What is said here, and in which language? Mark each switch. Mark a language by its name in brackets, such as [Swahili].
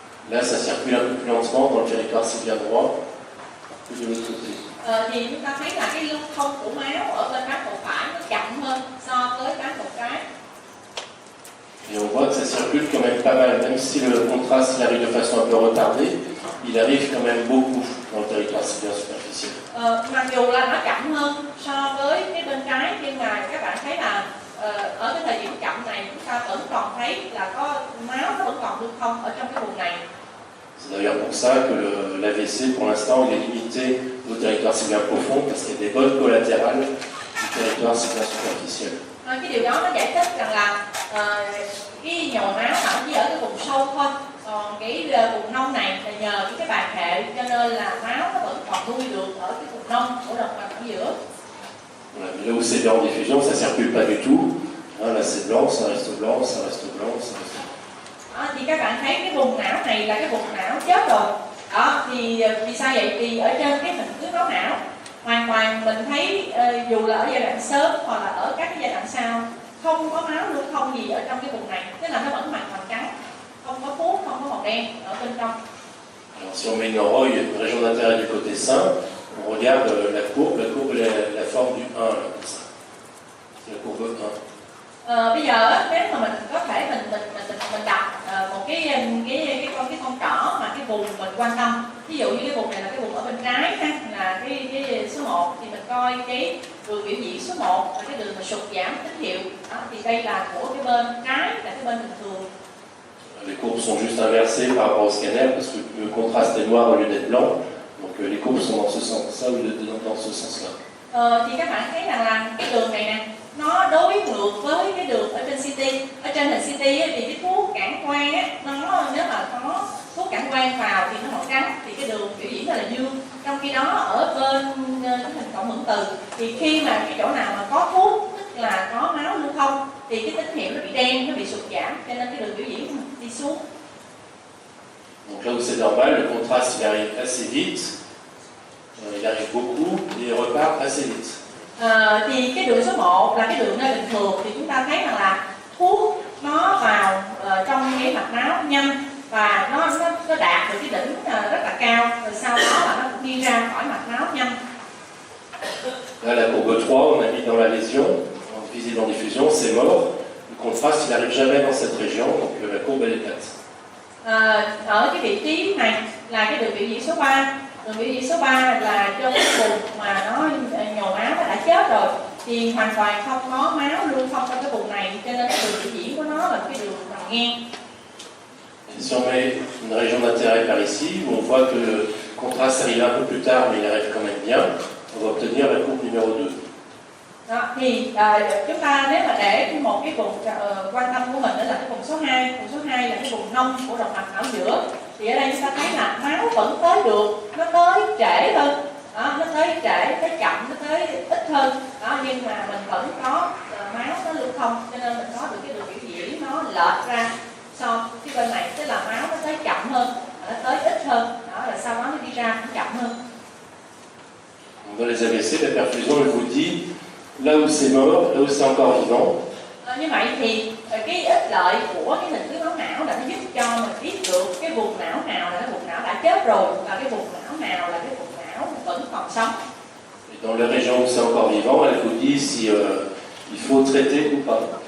[French] Là, ça circule un peu plus lentement dans le territoire si bien droit que de l'autre côté. [Vietnamese] Thì chúng ta thấy là cái lưu thông của máu ở bên bán cầu phải nó chậm hơn so với bán cầu trái. [French] Et on voit que ça circule quand même pas mal, même si le contraste il arrive de façon un peu retardée, il arrive quand même beaucoup dans le territoire sylvien superficiel. [Vietnamese] Mặc dù là nó chậm hơn so với cái bên trái, nhưng mà các bạn thấy là ở cái thời điểm chậm này chúng ta vẫn còn thấy là có máu nó vẫn còn lưu thông ở trong cái vùng này. [French] C'est d'ailleurs pour ça que l'AVC, pour l'instant, il est limité au territoire sylvien profond, parce qu'il y a des bonnes collatérales du territoire sylvien superficiel. [Vietnamese] Cái điều đó nó giải thích rằng là cái nhồi máu chỉ ở cái vùng sâu thôi, còn cái vùng nông này là nhờ cái bàn hệ, cho nên là máu nó vẫn còn nuôi được ở cái vùng nông của động mạch ở giữa. [French] Voilà, mais là où c'est en diffusion, ça ne circule pas du tout. Hein, là c'est blanc, ça reste blanc, ça reste blanc, ça reste blanc. [Vietnamese] Thì các bạn thấy cái vùng não này là cái vùng não chết rồi. Đó, thì vì sao vậy? Vì ở trên cái hình cứ máu não hoàn toàn mình thấy dù là ở giai đoạn sớm hoặc là ở các cái giai đoạn sau không có máu lưu thông gì ở trong cái vùng này, tức là nó vẫn hoàn toàn trắng, không có thuốc, không có màu đen ở bên trong. [French] Alors si on met une oroille, une région d'intérêt du côté sain, on regarde la courbe est la forme du 1, là, comme ça. C'est la courbe 1. [Vietnamese] Bây giờ nếu mà mình có thể mình đặt một cái con trỏ mà cái vùng mình quan tâm, ví dụ như cái vùng này là cái vùng ở bên trái ha, là cái số 1, thì mình coi cái đường biểu diễn số 1 là cái đường mà sụt giảm tín hiệu. Đó, thì đây là của cái bên trái, là cái bên bình thường. [French] Les courbes sont juste inversées par rapport au scanner parce que le contraste est noir au lieu d'être blanc. Donc les courbes sont dans ce sens-là au lieu d'être dans ce sens-là. [Vietnamese] Thì các bạn thấy rằng là cái đường này nè, nó đối ngược với cái đường ở trên CT. Ở trên hình CT thì cái thuốc cản quang á, nó nếu mà có thuốc cản quang vào thì nó màu trắng, thì cái đường biểu diễn là dương. Trong khi đó ở bên cái hình cộng hưởng từ thì khi mà cái chỗ nào mà có thuốc, tức là có máu lưu thông, thì cái tín hiệu nó bị đen, nó bị sụt giảm, cho nên cái đường biểu diễn đi xuống. [French] Donc là où c'est normal, le contraste il arrive assez vite, il arrive beaucoup et il repart assez vite. [Vietnamese] Thì cái đường số 1 là cái đường nơi bình thường, thì chúng ta thấy rằng là thuốc nó vào trong cái mạch máu nhanh và nó đạt được cái đỉnh rất là cao, rồi sau đó là nó cũng đi ra khỏi mạch máu nhanh. [French] Là la courbe 3, on a mis dans la lésion, visible en diffusion, c'est mort. Le contraste il n'arrive jamais dans cette région, donc la courbe elle est plate. [Vietnamese] Ở cái vị trí này là cái đường biểu diễn số 3. Đường biểu diễn số 3 là trong cái vùng mà nó nhồi máu nó đã chết rồi, thì hoàn toàn không có máu lưu thông trong cái vùng này, cho nên cái đường biểu diễn của nó là cái đường nằm ngang. [French] Si on met une région d'intérêt par ici, où on voit que le contraste arrive un peu plus tard, mais il arrive quand même bien, on va obtenir la courbe numéro 2. [Vietnamese] Đó, thì chúng ta nếu mà để một cái vùng quan tâm của mình đó là cái vùng số 2, vùng số 2 là cái vùng nông của động mạch ở giữa, thì ở đây chúng ta thấy là máu vẫn tới được, nó tới trễ hơn, đó, nó tới trễ, tới chậm, nó tới ít hơn, đó, nhưng mà mình vẫn có máu nó lưu thông, cho nên mình có được cái đường biểu diễn nó lệch ra so cái bên này, tức là máu nó tới chậm hơn, nó tới ít hơn, đó, là sau đó nó đi ra cũng chậm hơn. [French] Dans les AVC, la perfusion elle vous dit là où c'est mort, là où c'est encore vivant. [Vietnamese] Như vậy thì cái ích lợi của cái hình thức máu não là nó giúp cho mình biết được cái vùng não nào là cái vùng não đã chết rồi và cái vùng não nào là cái vùng não vẫn còn sống. [French] Et dans la région où c'est encore vivant, elle vous dit si il faut traiter ou pas.